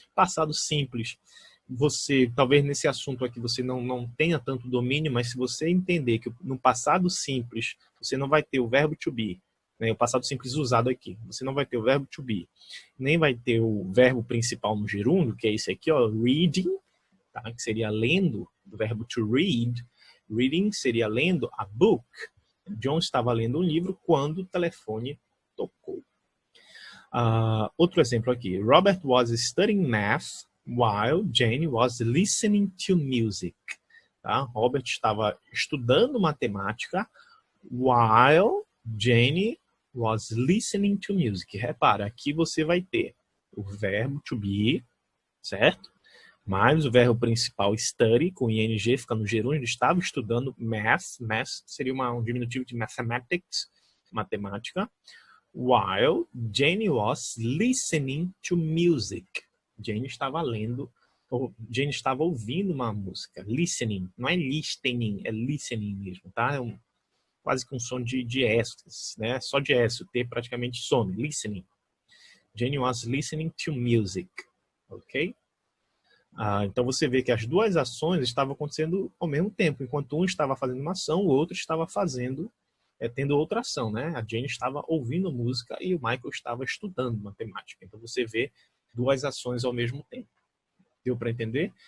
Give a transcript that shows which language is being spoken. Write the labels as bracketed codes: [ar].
[pt] Passado simples, você, talvez nesse assunto aqui você não tenha tanto domínio, mas se você entender que no passado simples você não vai ter o verbo to be, né, o passado simples usado aqui, você não vai ter o verbo to be, nem vai ter o verbo principal no gerúndio, que é esse aqui, ó, reading, tá, que seria lendo, do verbo to read. Reading seria lendo a book, John estava lendo um livro quando o telefone tocou. Outro exemplo aqui. [en] Robert was studying math while Jane was listening to music. Tá? Robert [pt] estava estudando matemática [en] while Jane was listening to music. [pt] Repara, aqui você vai ter o verbo to be, certo? Mais o verbo principal study, com ing, fica no gerúndio, ele estava estudando math. Math seria um diminutivo de mathematics, matemática. [en] While Jane was listening to music. [pt] Jane estava lendo, ou Jane estava ouvindo uma música. Listening, não é listening, é listening mesmo, tá? É quase com som de S, né? Só de S, o T praticamente some. [en] Listening. Jane was listening to music, ok? [pt] Então você vê que as duas ações estavam acontecendo ao mesmo tempo. Enquanto um estava fazendo uma ação, o outro estava fazendo, tendo outra ação, né? A Jane estava ouvindo música e o Michael estava estudando matemática. Então você vê duas ações ao mesmo tempo. Deu para entender?